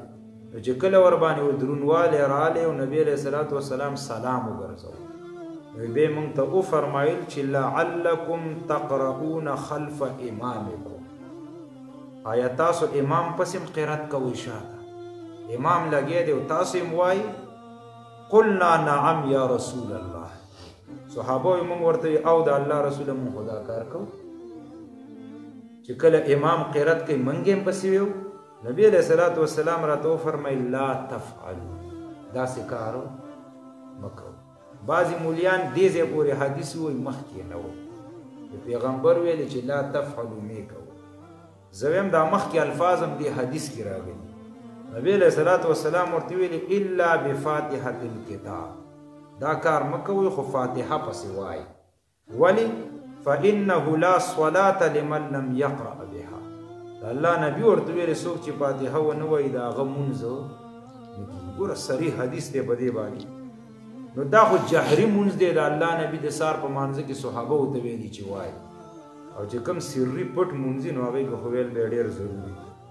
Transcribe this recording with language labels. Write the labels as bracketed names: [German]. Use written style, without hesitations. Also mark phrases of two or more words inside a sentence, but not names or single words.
[Pashto] نو چې کله ور باندې درونواله رالی او نبی [Arabic] علیہ الصلوۃ والسلام [Pashto] سلام وګرځاو. بے مونږ ته وفرمایل چې [Arabic] لعلکم تقرؤون خلف امامکم. [Pashto] آیا تاسو امام پسې قرات کوئ شاته؟ امام لګی دی او تاسو یې وایي؟ [Arabic] قلنا نعم یا رسول الله. [Pashto] صحابه یې مونږ ورته او د الله رسوله مونږ خو دا کار کوو چې کله امام قرات کوي مونږ هم پسې ویو. نبی [Arabic] علیہ الصلوۃ والسلام [Pashto] راته وفرمایل [Arabic] لا تفعلوا، [Pashto] داسې کار مه کوئ. بعضی مولیان دې ځای پورې حدیث وایي مخکې نه وو. د پیغمبر ویلي چې [Arabic] لا تفعلوا [Pashto] مې کوو. زه ویم دا مخکې الفاظ هم دې حدیث کې راغلي. نبی [Arabic] علیہ الصلوۃ والسلام [Pashto] ورته ویلي [Arabic] الا بفاتحة الکتاب، [Pashto] دا کار مه کوئ خو فاتحه پسې وایي. ولې؟ [Arabic] فانه لا صلاة لمن لم یقرأ بها. [Pashto] د الله نبي ورته ویلي څوک چې فاتحه ونه وایي د هغه مونځ نه کېږي. ګوره صریح حدیث دی په دې باندې. نو دا خو جهري مونځ دی د الله نبي د سار په مانځه کې صحابه ورته ویلي چې وایي. او چې کوم سري پټ مونځ نو هغې کې خو ویل به ډېر ضروري دی.